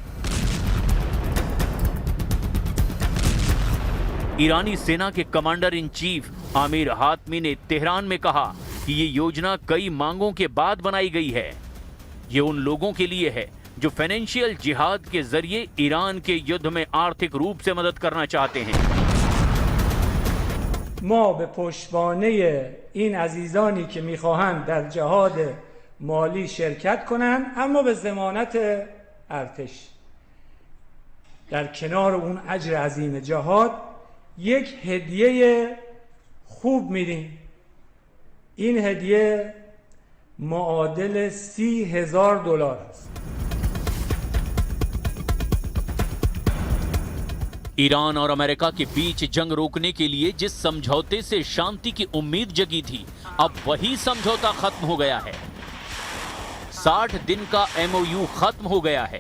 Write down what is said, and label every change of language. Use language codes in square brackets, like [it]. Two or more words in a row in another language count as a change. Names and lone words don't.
[hi] ईरानी सेना के [en] commander in chief [hi] आमिर हातमी ने तेहरान में कहा कि यह योजना कई मांगों के बाद बनाई गई है। ये उन लोगों के लिए है जो [en] financial jihad [hi] के जरिए ईरान के युद्ध में आर्थिक रूप से मदद करना चाहते हैं। [fa] ما به پشتوانه این عزیزانی که میخواهند در جهاد مالی شرکت کنند اما به ضمانت ارتش در کنار اون اجر عظیم جهاد یک هدیه خوب میدیم. این هدیه معادل $30,000 است. [hi] ईरान और अमेरिका के बीच जंग रोकने के लिए जिस समझौते से शांति की उम्मीद जगी थी, अब वही समझौता खत्म हो गया है। 60 दिन का एमओयू खत्म हो गया है।